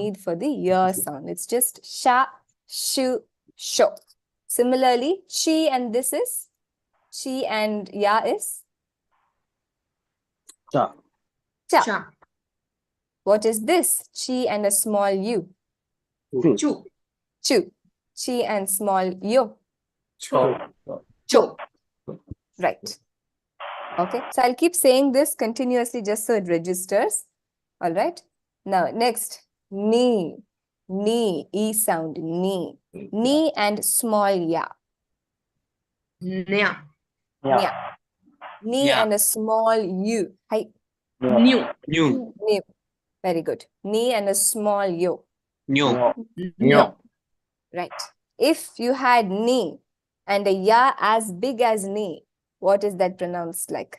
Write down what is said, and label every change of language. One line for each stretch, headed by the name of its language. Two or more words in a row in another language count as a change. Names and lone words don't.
English: need for the ya sound. It's just sha, shu, sho. Similarly, chi and this is, chi and ya is Cha. cha. Cha. What is this? Chi and a small u. Chu. Chu. Chu. Chi and small yo. Cho. Cho. Right. Okay. So I'll keep saying this continuously just so it registers. All right. Now, next, ni. Ni, E sound, ni. Ni and small ya. Nya. Nya. Ni Yeah. and a small u. Hi. New. New. Ni. Very good. Ni and a small yo. New. New. Right. If you had ni and a ya as big as ni, what is that pronounced like?